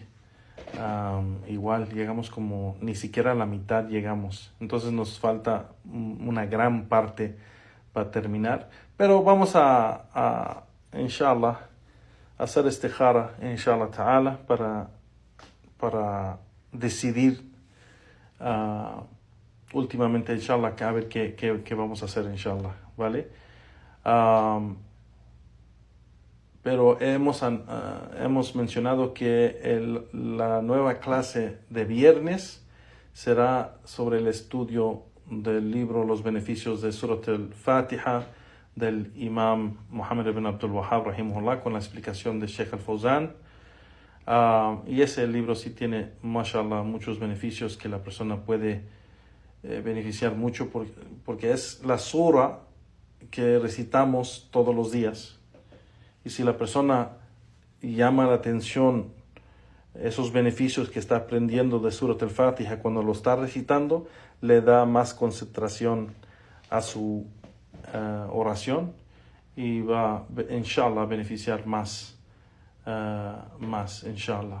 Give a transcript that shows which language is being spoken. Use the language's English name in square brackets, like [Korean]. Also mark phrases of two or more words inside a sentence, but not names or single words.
[Spanish] Igual llegamos como ni siquiera a la mitad llegamos. Entonces nos falta una gran parte para terminar. Pero vamos a inshallah, hacer istihara, [Arabic] إن شاء الله تعالى, [Spanish] para decidir últimamente, inshallah, a ver qué vamos a hacer, inshallah, ¿vale? Pero hemos mencionado que la nueva clase de viernes será sobre el estudio del libro Los beneficios de Surat al-Fatiha del Imam Muhammad ibn Abdul Wahhab, rahimahullah, con la explicación de Sheikh al-Fawzan. Y ese libro sí tiene, mashallah, muchos beneficios que la persona puede beneficiar mucho porque es la sura que recitamos todos los días. Y si la persona llama la atención esos beneficios que está aprendiendo de Surat al-Fatiha cuando lo está recitando, le da más concentración a su oración y va, inshallah, a beneficiar más, inshallah.